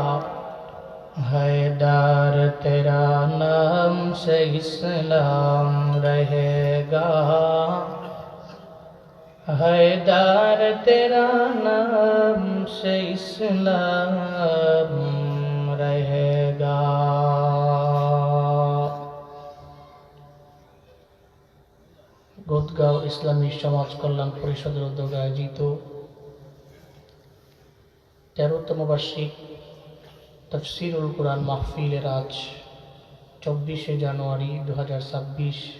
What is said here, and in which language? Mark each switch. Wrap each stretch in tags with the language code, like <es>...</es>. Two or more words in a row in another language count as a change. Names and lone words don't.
<ur>حیدر تیرا نام سے اسلام رہے گا، حیدر تیرا نام سے اسلام رہے گا.</ur> <bn>গোদগাঁও ইসলামী সমাজ কল্যাণ পরিষদের উদ্যোগে আয়োজিত 13তম বার্ষিক তফসিরুল কুরআন মাহফিলের আজ 24শে জানুয়ারি 2026</bn>